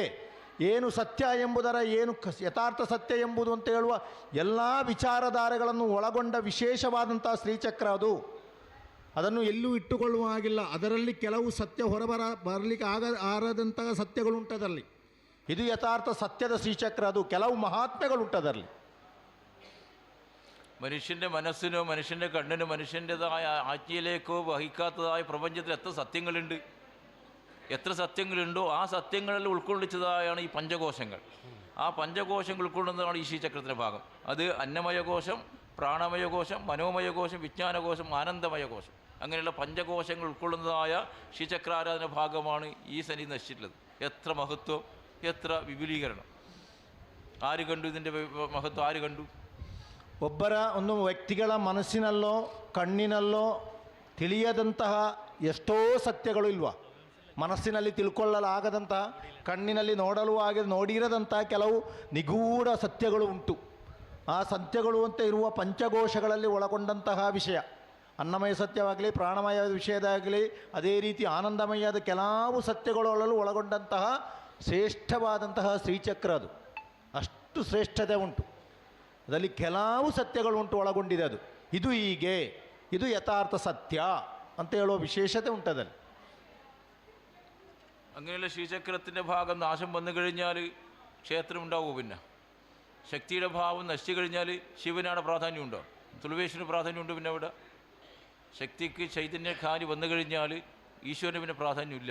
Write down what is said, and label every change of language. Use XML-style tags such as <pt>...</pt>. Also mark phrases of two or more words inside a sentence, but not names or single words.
<kn>ಏನು ಸತ್ಯ ಎಂಬುದರ, ಏನು ಯಥಾರ್ಥ ಸತ್ಯ ಎಂಬುದು ಅಂತ ಹೇಳುವ ಎಲ್ಲ ವಿಚಾರಧಾರೆಗಳನ್ನು ಒಳಗೊಂಡ ವಿಶೇಷವಾದಂಥ ಶ್ರೀಚಕ್ರ ಅದು. ಅದನ್ನು ಎಲ್ಲೂ ಇಟ್ಟುಕೊಳ್ಳುವ ಹಾಗಿಲ್ಲ. ಅದರಲ್ಲಿ ಕೆಲವು ಸತ್ಯ ಬರಲಿಕ್ಕೆ ಆರದಂತಹ ಸತ್ಯಗಳುಂಟದಲ್ಲಿ. ಇದು ಯಥಾರ್ಥ ಸತ್ಯದ ಶ್ರೀಚಕ್ರ. ಅದು ಕೆಲವು ಮಹಾತ್ಮೆಗಳುಂಟದರಲ್ಲಿ.</kn> <ml>മനുഷ്യൻ്റെ മനസ്സിനോ മനുഷ്യൻ്റെ കണ്ണിനോ മനുഷ്യൻ്റെതായ ആജ്ഞയിലേക്കോ വഹിക്കാത്തതായ പ്രപഞ്ചത്തിൽ എത്ര സത്യങ്ങളുണ്ടോ ആ സത്യങ്ങളിൽ ഉൾക്കൊള്ളിച്ചതായാണ് ഈ പഞ്ചകോശങ്ങൾ. ആ പഞ്ചകോശങ്ങൾ ഉൾക്കൊള്ളുന്നതാണ് ഈ ശ്രീചക്രത്തിൻ്റെ ഭാഗം. അത് അന്നമയകോശം, പ്രാണമയകോശം, മനോമയകോശം, വിജ്ഞാനകോശം, ആനന്ദമയകോശം, അങ്ങനെയുള്ള പഞ്ചകോശങ്ങൾ ഉൾക്കൊള്ളുന്നതായ ശ്രീചക്രാരാധന ഭാഗമാണ് ഈ സന്നിധി നശിച്ചിട്ടുള്ളത്. എത്ര മഹത്വം, എത്ര വിപുലീകരണം! ആര് കണ്ടു ഇതിൻ്റെ മഹത്വം? ആര് കണ്ടു?</ml> <kn>ಒಬ್ಬರ ಒಂದು ವ್ಯಕ್ತಿಗಳ ಮನಸ್ಸಿನಲ್ಲೋ ಕಣ್ಣಿನಲ್ಲೋ ತಿಳಿಯದಂತಹ ಎಷ್ಟೋ ಸತ್ಯಗಳು ಇಲ್ವಾ? ಮನಸ್ಸಿನಲ್ಲಿ ತಿಳ್ಕೊಳ್ಳಲಾಗದಂತಹ, ಕಣ್ಣಿನಲ್ಲಿ ನೋಡಿರದಂತಹ ಕೆಲವು ನಿಗೂಢ ಸತ್ಯಗಳು ಉಂಟು. ಆ ಸತ್ಯಗಳು ಅಂತ ಇರುವ ಪಂಚಕೋಶಗಳಲ್ಲಿ ಒಳಗೊಂಡಂತಹ ವಿಷಯ, ಅನ್ನಮಯ ಸತ್ಯವಾಗಲಿ, ಪ್ರಾಣಮಯ ವಿಷಯದಾಗಲಿ, ಅದೇ ರೀತಿ ಆನಂದಮಯದ ಕೆಲವು ಸತ್ಯಗಳಲ್ಲೂ ಒಳಗೊಂಡಂತಹ ಶ್ರೇಷ್ಠವಾದಂತಹ ಶ್ರೀಚಕ್ರ ಅದು. ಅಷ್ಟು ಶ್ರೇಷ್ಠತೆ ಉಂಟು ಅದರಲ್ಲಿ, ಕೆಲವು ಸತ್ಯಗಳು ಉಂಟು ಒಳಗೊಂಡಿದೆ ಅದು. ಇದು ಹೀಗೆ, ಇದು ಯಥಾರ್ಥ ಸತ್ಯ ಅಂತ ಹೇಳುವ ವಿಶೇಷತೆ ಉಂಟದಲ್ಲಿ.</kn> <ml>അങ്ങനെയുള്ള ശ്രീചക്രത്തിൻ്റെ ഭാഗം നാശം വന്നു കഴിഞ്ഞാൽ ക്ഷേത്രം ഉണ്ടാവുമോ? പിന്നെ ശക്തിയുടെ ഭാവം നശിച്ചു കഴിഞ്ഞാൽ ശിവനാണ് പ്രാധാന്യമുണ്ടോ? തുളുവേശ്വരന് പ്രാധാന്യമുണ്ട്? പിന്നെ അവിടെ ശക്തിക്ക് ചൈതന്യക്കാരി വന്നു കഴിഞ്ഞാൽ ഈശ്വരന് പിന്നെ പ്രാധാന്യമില്ല.</ml>